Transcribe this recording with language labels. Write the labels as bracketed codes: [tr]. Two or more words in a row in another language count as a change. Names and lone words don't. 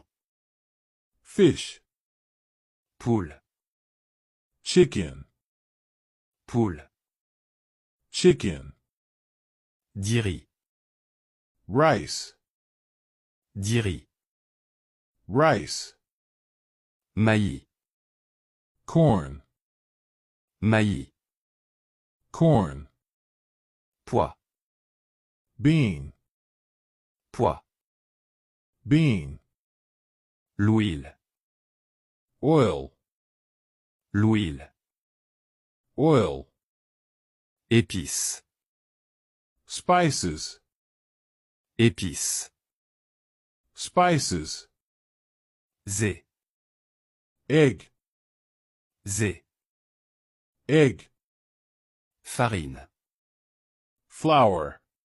[en] fish, [ht] Poule. [en] chicken, [ht] Poule. [en] chicken, [ht] Diri. [en] rice, [ht] Diri. [en] rice, [ht] Maïs. [en] corn, [ht] Maïs. [en] corn, [ht] Pois. [en] bean, [ht] Pois. [en] bean, [ht] L'huile. [en] oil, [ht] L'huile. [en] oil, [ht] Épices. [en] spices, [ht] Épices. [en] spices, [ht] Zé. [en] egg, [ht] Zé. [en] egg, [ht] Farine. [en] flour,